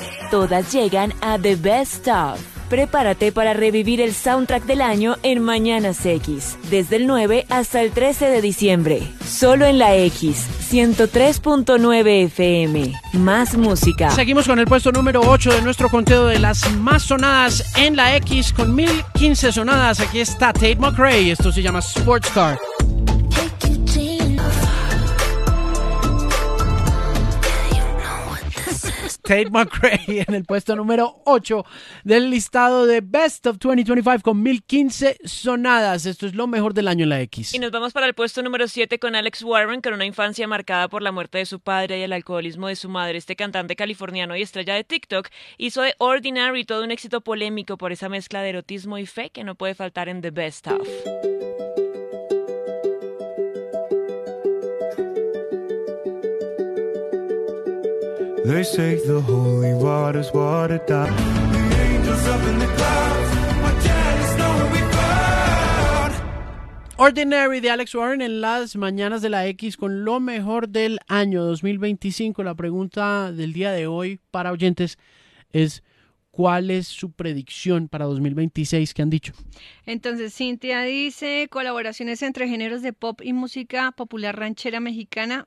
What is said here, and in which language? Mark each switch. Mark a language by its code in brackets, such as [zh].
[es] Todas llegan a The Best Of. Prepárate para revivir el soundtrack del año en Mañanas X, desde el 9 hasta el 13 de diciembre, solo en la X, 103.9 FM, más música. Seguimos con el puesto número 8 de nuestro conteo de las más sonadas en la X, con 1015 sonadas. Aquí está Tate McRae, esto se llama Sports Car. [en] Hey, Eugene. Yeah, you know what this is. [es] Tate McRae en el puesto número 8 del listado de Best of 2025 con 1015 sonadas. Esto es lo mejor del año en la X. Y nos vamos para el puesto número 7 con Alex Warren, con una infancia marcada por la muerte de su padre y el alcoholismo de su madre. Este cantante californiano y estrella de TikTok hizo de Ordinary todo un éxito polémico por esa mezcla de erotismo y fe que no puede faltar en The Best Of. [en] They say the holy water's watered down. The angels up in the clouds, my dad is knowing we burn. [es] Ordinary de Alex Warren en las mañanas de la X con lo mejor del año 2025. La pregunta del día de hoy para oyentes es: ¿cuál es su predicción para 2026? ¿Qué han dicho? Entonces, Cintia dice, colaboraciones entre géneros de pop y música popular ranchera mexicana.